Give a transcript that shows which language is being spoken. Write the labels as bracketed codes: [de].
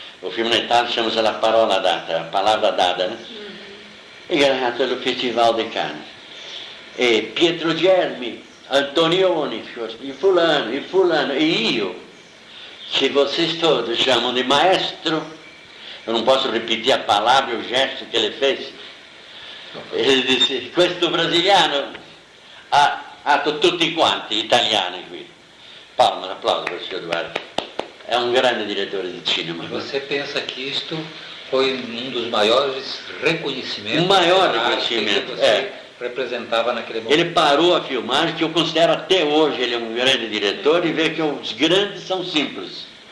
[pt] O filme na Itália chama-se La Parola Data, a palavra dada, né? [it] E guadagnato il Festival de Cannes. [pt] E Pietro Germi, Antonioni, e fulano, e io, que vocês todos chamam de maestro. Eu não posso repetir a palavra e o gesto que ele fez. Ele disse, [it] questo brasiliano ha tutti quanti italiani qui. [pt] Palmas, applauso para o senhor Duarte. É um grande diretor de cinema. E você pensa que isto foi um dos maiores reconhecimentos? O maior reconhecimento, que você representava naquele momento. Ele parou a filmagem, que eu considero até hoje ele é um grande diretor, e vê que os grandes são simples.